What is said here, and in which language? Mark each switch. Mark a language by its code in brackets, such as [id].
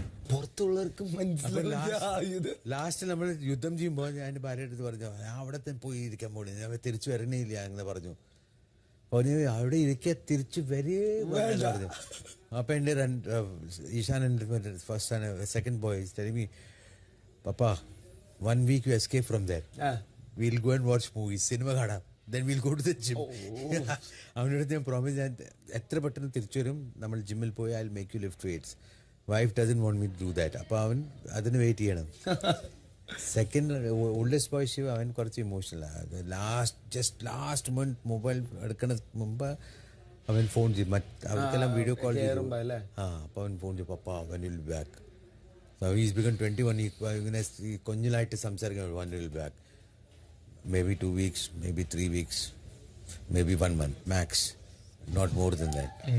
[ml] പുറത്തുള്ളവർക്ക് last നമ്മൾ യുദ്ധം ചെയ്യുമ്പോൾ ഞാൻ എൻ്റെ ഭാര്യയുടെ അടുത്ത് പറഞ്ഞു, ഞാൻ അവിടെ തന്നെ പോയി ഇരിക്കാൻ പോണി, ഞാൻ തിരിച്ചു വരണേയില്ല എന്ന് പറഞ്ഞു. അവിടെ ഇരിക്കാൻ തിരിച്ചു വരേ പറഞ്ഞു. അപ്പൊ എൻ്റെ [en] Ishaan first second boy telling me, papa 1 week you escape from there, we'll go and watch movies, [ml] cinema കാണാം, [en] then we'll go to the gym. [ml] അവനോട് ഞാൻ പ്രോമിസ്, ഞാൻ എത്ര പെട്ടെന്ന് തിരിച്ചു വരും, നമ്മൾ ജിമ്മിൽ പോയി [en] I'll make you lift weights. Wife doesn't want me to do that. [ml] അപ്പോൾ അവൻ അതിന് വെയിറ്റ് ചെയ്യണം. സെക്കൻഡ് ഓൾഡസ്റ്റ് ബോയ് ശിവ, അവൻ കുറച്ച് ഇമോഷണലാണ്. ലാസ്റ്റ് മന്ത് മൊബൈൽ എടുക്കണ മുമ്പ് അവൻ ഫോൺ ചെയ്യും. അവർക്കെല്ലാം വീഡിയോ കോൾ ചെയ്യും. അപ്പോൾ അവൻ ഫോൺ ചെയ്യും, പപ്പ [en] when will be back. So he's become 21. [ml] ഇങ്ങനെ കൊഞ്ഞിലായിട്ട് സംസാരിക്കണം, [en] when will be back. Maybe 2 weeks, maybe 3 weeks, maybe 1 month max, not more than that.